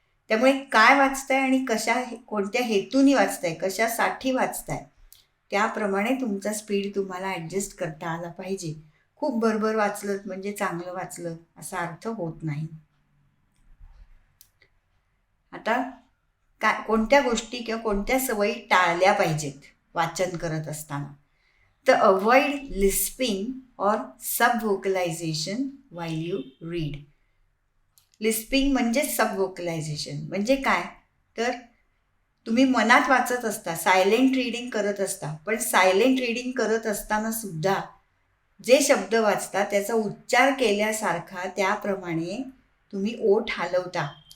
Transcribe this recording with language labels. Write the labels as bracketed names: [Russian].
[Marathi] त्यामुळे काय वाचताय आणि कोणत्या हेतूनी वाचताय, कशासाठी वाचताय, त्याप्रमाणे तुमचा स्पीड तुम्हाला ॲडजस्ट करता आला पाहिजे. खूप भरभर वाचलं म्हणजे चांगलं वाचलं असा अर्थ होत नाही. आता कोणत्या गोष्टी किंवा कोणत्या सवयी टाळल्या पाहिजेत वाचन करत असताना? [English] तर avoid lisping और subvocalization while you read. [Marathi] लिस्पिंग म्हणजे सब व्होकलायझेशन म्हणजे काय? तर तुम्ही मनात वाचत असता, सायलेंट रीडिंग करत असता, पण सायलेंट रीडिंग करत असताना सुद्धा जे शब्द वाचता त्याचा उच्चार केल्यासारखा त्याप्रमाणे तुम्ही ओठ हलवता.